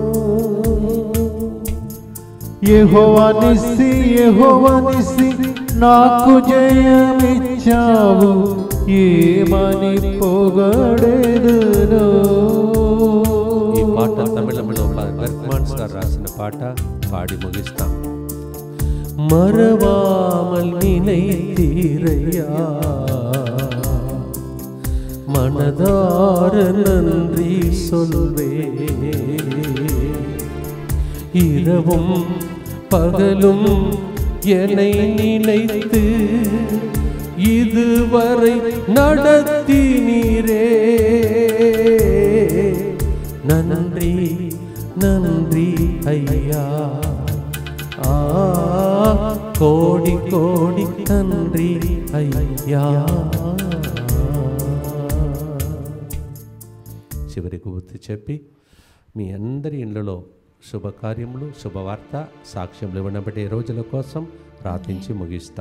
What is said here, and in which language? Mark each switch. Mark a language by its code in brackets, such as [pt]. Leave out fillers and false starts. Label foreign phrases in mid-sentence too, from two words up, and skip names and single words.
[te] యెహోవా నిసి, యెహోవా నిసి, నాకు జయమిచ్చావు, ఏమని పొగడెదను. ఈ పాట తమిళంలో బెర్గ్మాన్స్ గారు రాసిన పాట, పాడి ముగిస్తాం. [ta] மறவாமல் நினைத்தீரையா, மனதார நன்றி சொல்வே. இரவும் பகலும் என்னை நினைத்து இதுவரை நடத்தினீரே. நன்றி நன்றி ஐயா, [te] కోడి కోడి తండ్రి అయ్యా. చివరికి గుర్తు చెప్పి మీ అందరి ఇళ్లలో శుభకార్యములు, శుభవార్త, సాక్ష్యములు వినబడే రోజుల కోసం ప్రార్థించి ముగిస్తాం.